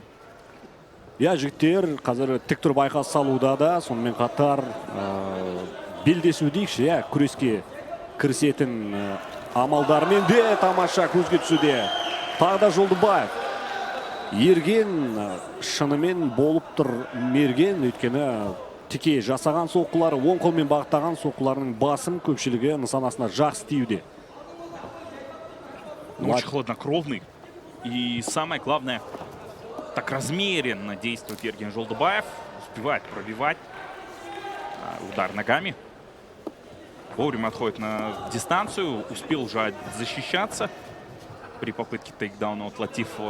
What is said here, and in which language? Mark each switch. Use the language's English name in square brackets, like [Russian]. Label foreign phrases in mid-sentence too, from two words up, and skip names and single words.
[Kazakh] Жігіттер қазір тік тұрып айқас салуда да, сонымен қатар белдесу дейікші, күреске кірісетін амалдарымен де тамаша көзге түсуде. Тағы да Жолдыбаев. Ерген шынымен болып тұр мерген, өйткені тіке жасаған соққылары, оң қолмен бағыттаған соққыларының басым көпшілігі нысанасына жақсы тиюде. [Russian] Очень хладнокровный. И самое главное, так размеренно действует Ерген Жолдыбаев. Успевает пробивать удар ногами. Вовремя отходит на дистанцию. Успел уже защищаться при попытке тейкдауна от Латифова.